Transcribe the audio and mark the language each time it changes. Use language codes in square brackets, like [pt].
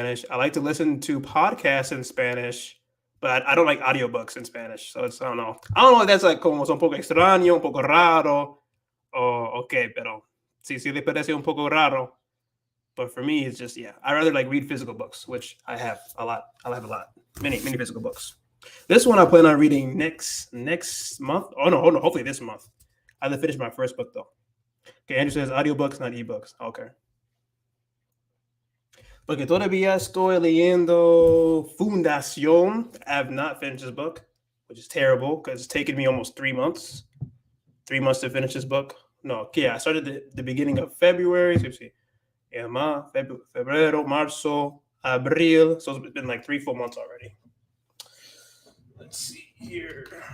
[en] I like to listen to podcasts in Spanish, but I don't like audiobooks in Spanish. So I don't know. I don't know if that's like [es] como un poco extraño, un poco raro, [en] or okay, [es] pero sí le parece un poco raro. [en] But for me, it's just, yeah, I rather like read physical books, which I have a lot. I have a lot, many physical books. This one I plan on reading next month. Oh no, hopefully this month. I have to finish my first book though. Okay, Andrew says audiobooks, not ebooks. Okay. [es] Porque todavía estoy leyendo Fundación. [en] I have not finished this book, which is terrible because it's taken me almost 3 months. 3 months to finish this book. No, yeah, I started the beginning of February. So see, yeah, [es] febrero, marzo, abril. [en] So it's been like 3 full months already. Let's see here.